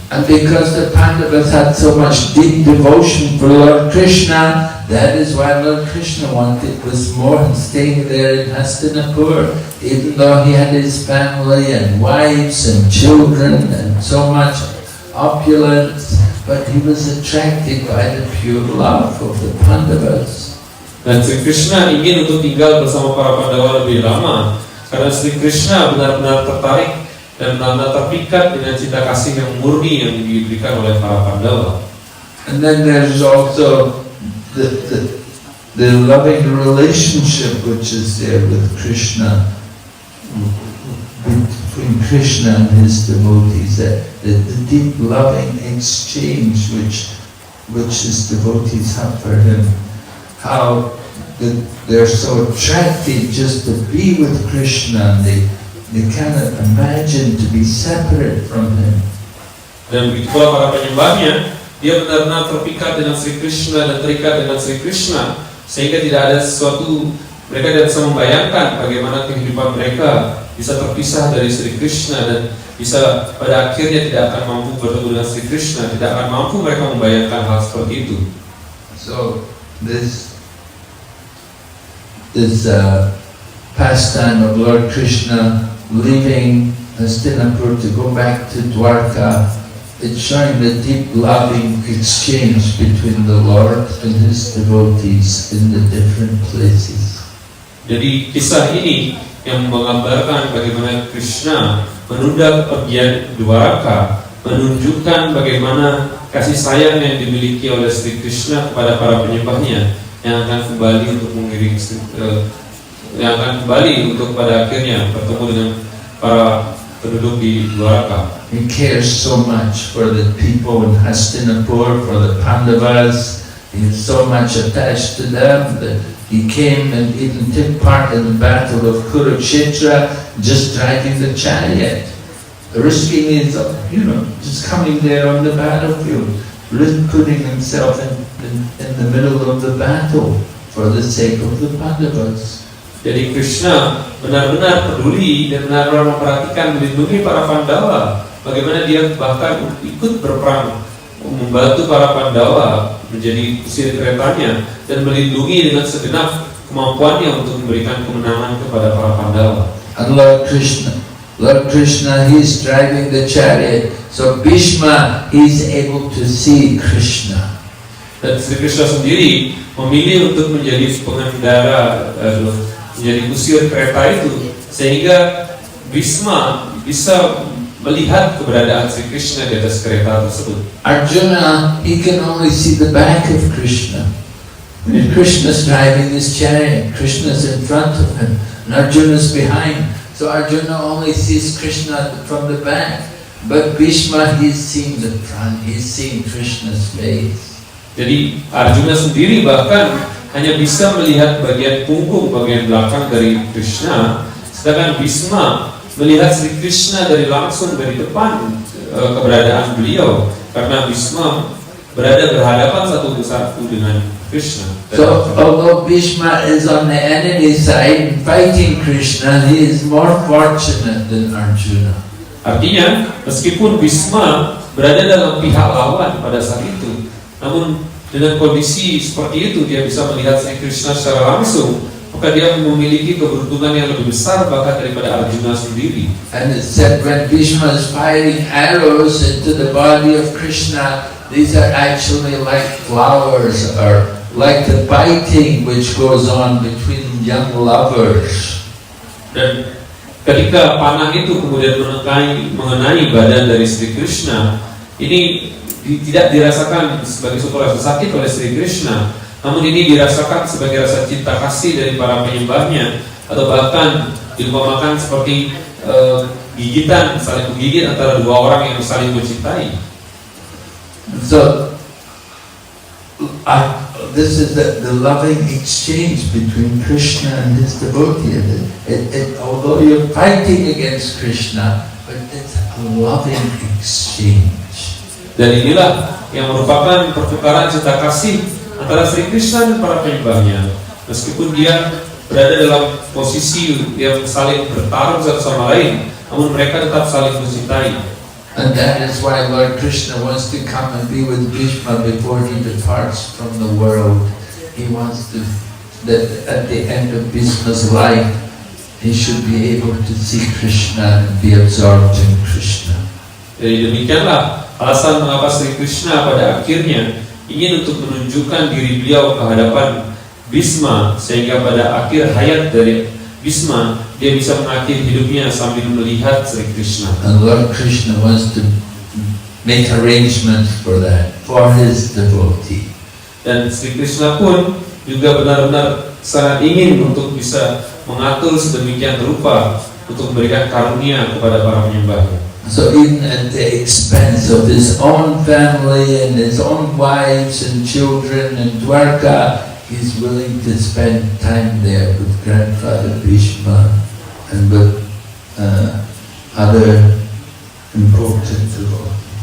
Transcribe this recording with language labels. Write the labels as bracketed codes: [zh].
[en] And because the Pandavas had so much deep devotion for Lord Krishna, that is why Lord Krishna wanted was more staying there in Hastinapur, even though he had his family and wives and children and so much opulence, but he was attracted by the pure love of the Pandavas. [id] Dan Sri Krishna ingin untuk tinggal bersama para Pandawa lebih lama, karena Sri Krishna benar-benar tertarik dan benar-benar terpikat dengan cinta kasih yang murni yang diberikan oleh para Pandawa. [en] And then there's also the loving relationship which is there with Krishna, between Krishna and his devotees, the deep loving exchange which his devotees have for him. How they're so attracted just to be with Krishna, and they cannot imagine to be separate from him. [id] Dan begitu pula para penyembahnya, dia benar-benar terpikat dengan Sri Krishna dan terikat dengan Sri Krishna, sehingga tidak ada sesuatu, mereka tidak bisa membayangkan bagaimana kehidupan mereka bisa terpisah dari Sri Krishna dan bisa pada akhirnya tidak akan mampu bertemu dengan Sri Krishna, tidak akan mampu mereka membayangkan hal seperti itu. [en] So this pastime of Lord Krishna leaving Hastinapur to go back to Dwarka, it's showing the deep loving exchange between the Lord and His devotees in the different places. [id] Jadi kisah ini yang menggambarkan bagaimana Krishna menunda kepergian Dwaraka, menunjukkan bagaimana kasih sayang yang dimiliki oleh Sri Krishna kepada para penyembahnya yang akan kembali untuk mengiring, yang akan kembali untuk pada akhirnya bertemu dengan para penduduk di Dwaraka. [en] He cares so much for the people in Hastinapur, for the Pandavas. He is so much attached to them that he came and even took part in the battle of Kurukshetra, just driving the chariot, risking his, just coming there on the battlefield, putting himself in the middle of the battle for the sake of the Pandavas. [id] Jadi Krishna benar-benar peduli dan benar-benar memperhatikan, melindungi para Pandawa. Bagaimana dia bahkan ikut berperang membantu para Pandawa menjadi kusir keretanya dan melindungi dengan segenap kemampuannya untuk memberikan kemenangan kepada para Pandawa. [en] And Lord Krishna, He's driving the chariot. So Bhishma, he's able to see Krishna. [id] Dan Sri Krishna sendiri memilih untuk menjadi pengendara, menjadi kusir kereta itu, sehingga Bhishma bisa melihat keberadaan Sri Krishna di atas kereta tersebut. [en] Arjuna, he can only see the back of Krishna. When Krishna's driving his chariot, Krishna's in front of him, and Arjuna's behind. So Arjuna only sees Krishna from the back. But Bhishma, he's seeing the front, he's seeing Krishna's face. [id] Jadi Arjuna sendiri bahkan hanya bisa melihat bagian punggung, bagian belakang dari Krishna, sedangkan Bhishma melihat Sri Krishna langsung dari depan keberadaan beliau, karena Bhishma berada berhadapan satu dengan Krishna. [en] So although Bhishma is on the enemy side fighting Krishna, he is more fortunate than Arjuna. [id] Artinya, meskipun Bhishma berada dalam pihak lawan pada saat itu, namun dengan kondisi seperti itu dia bisa melihat Sri Krishna secara langsung, maka dia memiliki keberuntungan yang lebih besar bahkan daripada Arjuna sendiri. [en] And it said when Bhishma is firing arrows into the body of Krishna, these are actually like flowers, or like the biting which goes on between young lovers. [id] Dan ketika panah itu kemudian mengenai badan dari Sri Krishna, ini tidak dirasakan sebagai suatu rasa sakit oleh Sri Krishna, namun ini dirasakan sebagai rasa cinta kasih dari para penyembahnya, atau bahkan diumpamakan seperti gigitan, saling menggigit antara dua orang yang saling mencintai. [en] So this is the loving exchange between Krishna and his devotee. Although you're fighting against Krishna, but it's a loving exchange. [id] Dan inilah yang merupakan pertukaran cinta kasih antara Sri Krishna dan para penyembahnya. Meskipun dia berada dalam posisi yang saling bertarung satu sama lain, namun mereka tetap saling mencintai. [en] And that is why Lord Krishna wants to come and be with Bhishma before he departs from the world. He wants that at the end of Bhishma's life, he should be able to see Krishna and be absorbed in Krishna. [id] Jadi demikianlah alasan mengapa Sri Krishna pada akhirnya ingin untuk menunjukkan diri beliau ke hadapan Bhishma, sehingga pada akhir hayat dari Bhishma dia bisa mengakhiri hidupnya sambil melihat Sri Krishna. [en] And Lord Krishna wants to make arrangements for that, for his devotee. [id] Dan Sri Krishna pun juga benar-benar sangat ingin untuk bisa mengatur sedemikian rupa untuk memberikan karunia kepada para penyembahnya. [en] So even at the expense of his own family and his own wives and children in Dwarka, he's willing to spend time there with grandfather Bhishma and with other important devotees.